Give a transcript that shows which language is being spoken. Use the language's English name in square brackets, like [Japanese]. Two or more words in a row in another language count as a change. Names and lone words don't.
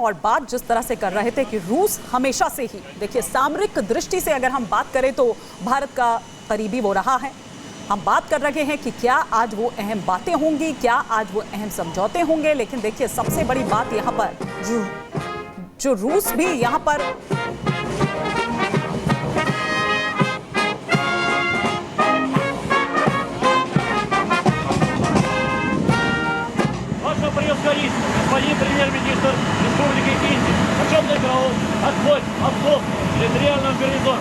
[Hindi] और बात जिस तरह से कर रहे थे कि रूस हमेशा से ही, देखिए सामरिक दृष्टि से अगर हम बात करें तो भारत का करीबी वो रहा है। हम बात कर रहे हैं कि क्या आज वो अहम बातें होंगी, क्या आज वो अहम समझौते होंगे, लेकिन देखिए सबसे बड़ी बात यहां पर जो रूस भी यहां पर [Russian] господин премьер-министр Республики Индии, почетный караул, отбой, обход территориального гарнизона.